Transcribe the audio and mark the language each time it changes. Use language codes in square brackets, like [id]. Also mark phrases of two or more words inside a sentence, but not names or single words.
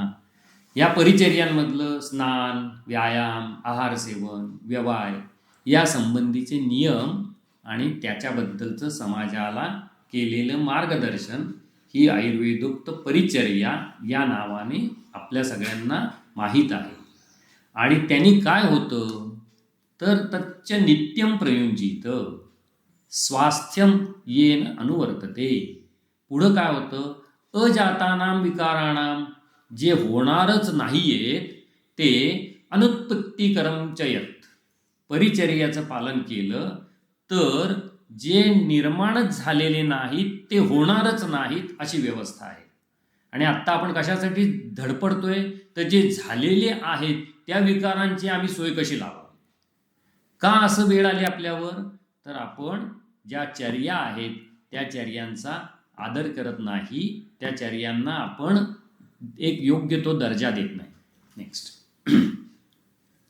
[mr] या परिचर्यांमधलं स्नान, व्यायाम, आहार सेवन, व्यवहार या संबंधीचे नियम आणि त्याच्याबद्दलचं समाजाला केलेलं मार्गदर्शन ही आयुर्वेदोक्त परिचर्या या नावाने आपल्या सगळ्यांना माहीत आहे. आणि त्यांनी काय होतं तर [sa] तच्च नित्यम प्रयुंजित स्वास्थ्यम येन अनुवर्तते. [mr] पुढं काय होतं, [sa] अजातानां विकाराणां, [mr] जे होणारच नाहीयेत ते [sa] अनुत्पत्तिकरं च यत्, [mr] परिचर्याचं पालन केलं तर जे निर्माणच झालेले नाहीत ते होणारच नाहीत अशी व्यवस्था आहे. आणि आत्ता आपण कशासाठी धडपडतोय, तर जे झालेले आहेत त्या विकारांची आम्ही सोय कशी लावावी. का असं वेळ आली आपल्यावर, तर आपण ज्या चर्या आहेत त्या चर्यांचा आदर करत नाही, त्या चर्यांना आपण एक योग्य तो दर्जा देत नाही.